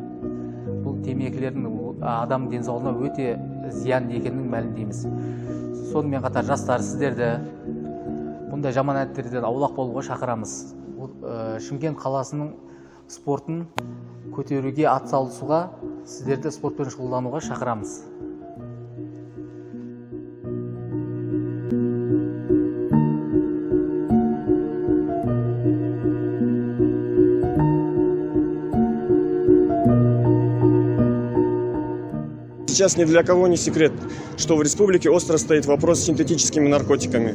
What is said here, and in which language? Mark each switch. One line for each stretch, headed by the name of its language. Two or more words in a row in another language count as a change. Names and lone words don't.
Kazakh: Бұл темекілердің адам денсаулығына өте зиян екенін мәлімдейміз. Сонымен қатар жастар, сіздерді бұндай жаман әдеттерден аулақ болуға шақырамыз. Шымкент қаласының спортын көтеруге атсалысуға, сіздерді спортпен шұғылдануға шақырамыз.
Russian: Сейчас ни для кого не секрет, что в республике остро стоит вопрос с синтетическими наркотиками.